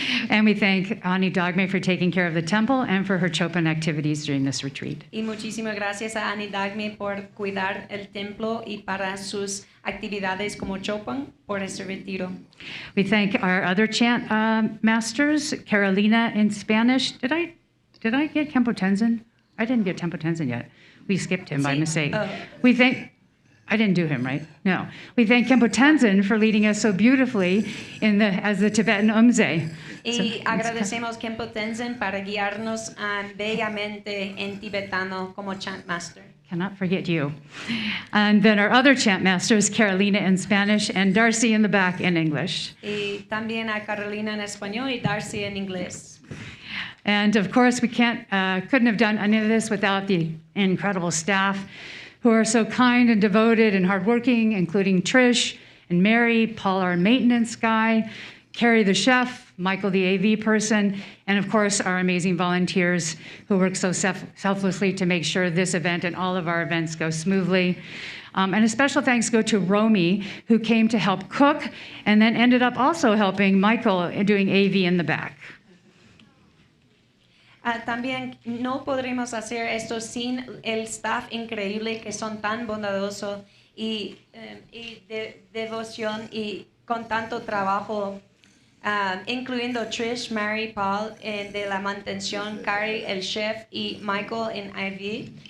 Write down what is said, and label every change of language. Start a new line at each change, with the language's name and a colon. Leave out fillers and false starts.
English: And we thank Ani Dagme for taking care of the temple and for her Chopan activities during this retreat.
Spanish: Y muchísimas gracias a Ani Dagme por cuidar el templo y para sus actividades como Chopan por este retiro.
English: We thank our other chant masters, Carolina in Spanish. Did I get Khenpo Tenzin? I didn't get Khenpo Tenzin yet. We skipped him by mistake. Oh. We thank. I didn't do him, right? No. We thank Khenpo Tenzin for leading us so beautifully as the Tibetan Umze.
Spanish: Y agradecemos Khenpo Tenzin para guiarnos bellamente en tibetano como chant master.
English: Cannot forget you. And then our other chant masters, Carolina in Spanish and Darcy in the back in English.
Spanish: Y también a Carolina en español y Darcy en inglés.
English: And of course, we couldn't have done any of this without the incredible staff who are so kind and devoted and hardworking, including Trish and Mary, Paul, our maintenance guy, Carrie, the chef, Michael, the AV person, and of course, our amazing volunteers who work so selflessly to make sure this event and all of our events go smoothly. And a special thanks go to Romy, who came to help cook and then ended up also helping Michael doing AV in the back.
Spanish: También no podremos hacer esto sin el staff increíble que son tan bondadosos y devoción y con tanto trabajo, incluyendo Trish, Mary, Paul de la mantención, Carrie, el chef y Michael en IV.